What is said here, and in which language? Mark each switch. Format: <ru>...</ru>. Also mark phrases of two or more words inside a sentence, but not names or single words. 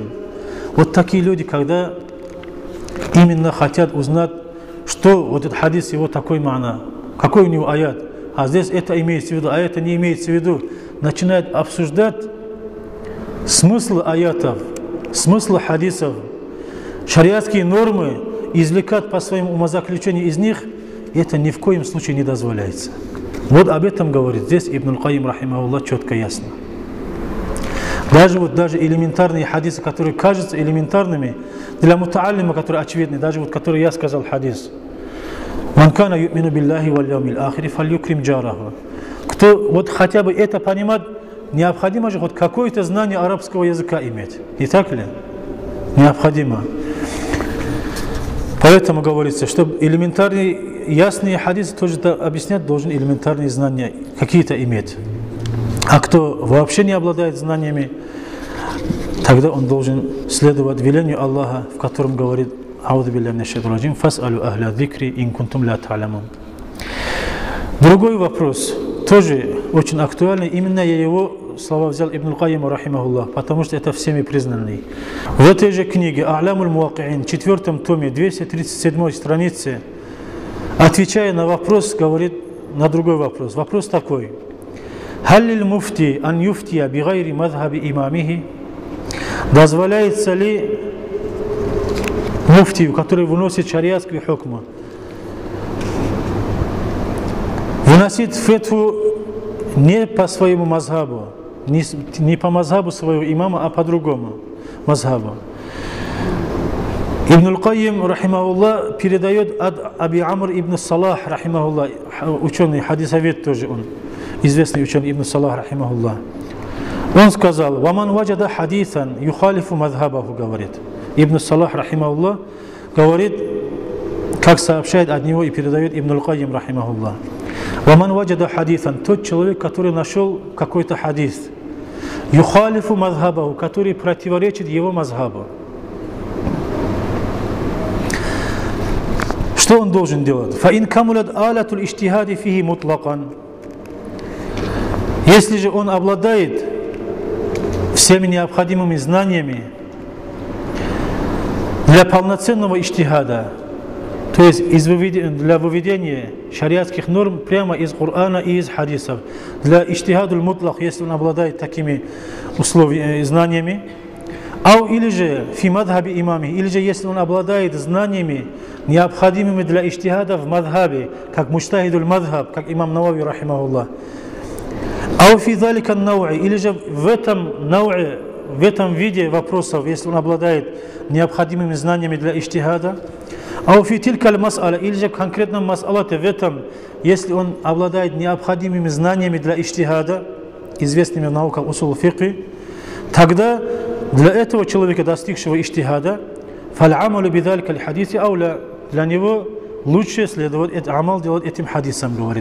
<ru>Вот такие люди, когда именно хотят узнать, что вот этот хадис, его такой мана, какой у него аят, а здесь это имеется в виду, а это не имеется в виду, начинают обсуждать смысл аятов, смысл хадисов, шариатские нормы, извлекать по своему умозаключению из них, это ни в коем случае не дозволяется. Вот об этом говорит здесь Ибн аль-Кайим, рахимахуллах, четко ясно. Даже элементарные хадисы, которые кажутся элементарными, для мутааллима, которые очевидны, даже вот который я сказал хадис.</ru> <ar>«من كان يؤمن بالله واليوم الآخر فليكرم جاره».</ar> <ru>Кто вот хотя бы это понимает, необходимо же хоть какое-то знание арабского языка иметь. Не так ли? Необходимо. Поэтому говорится, чтобы элементарные, ясные хадисы тоже объяснять, должен элементарные знания какие-то иметь. А кто вообще не обладает знаниями, тогда он должен следовать велению Аллаха, в котором говорит:</ru> <ar>«أعوذ بالله من الشيطان الرجيم فاسألوا أهل الذكر إن كنتم لا تعلمون».</ar> <ru>Другой вопрос, тоже очень актуальный, именно я его слова взял Ибн аль-Кайим, рахимахуллах, потому что это всеми признанный. В этой же книге «А'лямуль муаки'ин», 4 томе, 237 странице, отвечая на вопрос, говорит на другой вопрос. Вопрос такой:</ru> <ar>«هل للمفتي أن يفتي بغير مذهب إمامه».</ar> <ru>Дозволяется ли муфтию, который выносит шариатские хукмы, выносить фетву не по своему мазхабу, не по мазхабу своего имама, а по другому мазхабу? Ибн аль-Кайим, рахимахуллах, передает от Аби Амр ибн Салах, рахимахуллах, ученый, хадисовед тоже он, известный ученый Ибн Салах, рахимахуллах. Он сказал:</ru> <ar>«ومن وجد حديثا يخالف مذهبه», говорит.</ar> <ru>Ибн Салах, рахимахуллах, говорит, как сообщает от него и передает Ибн аль-Кайим, рахимахуллах.</ru> <ar>«ومن وجد حديثا»,</ar> <ru>тот человек, который нашел какой-то хадис,</ru> <ar>يخالف مذهبه,</ar> <ru>который противоречит его мазхабу. Что он должен делать?</ru> <ar>«فإن كملت آلة الاجتهاد فيه مطلقا».</ar> <ru>Если же он обладает всеми необходимыми знаниями для полноценного иджтихада, то есть для выведения шариатских норм прямо из Корана и из хадисов. Для</ru> <ar>الاجتهاد المطلق,</ar> <ru>если он обладает такими знаниями, или же</ru> <ar>في مذهب إمامه,</ar> <ru>или же если он обладает знаниями, необходимыми для иджтихада в мадхабе, как</ru> <ar>مجتهد المذهب,</ar> <ru>как имам Навави рахимахуллах.</ru> <ar>في ذلك النوع,</ar> <ru>или же в этом виде вопросов, если он обладает необходимыми знаниями для иджтихада,</ru> <ar>في تلك المسألة,</ar> <ru>или же в конкретном мас'алате, в этом, если он обладает необходимыми знаниями для иджтихада, известными в науках</ru> <ar>أصول الفقه,</ar> <ru>тогда для этого человека, достигшего иджтихада,</ru> <ar>فالعمل بذلك الحديث أولى,</ar> <ru>для него лучше следовать амал делать этим хадисам, говорит.</ru>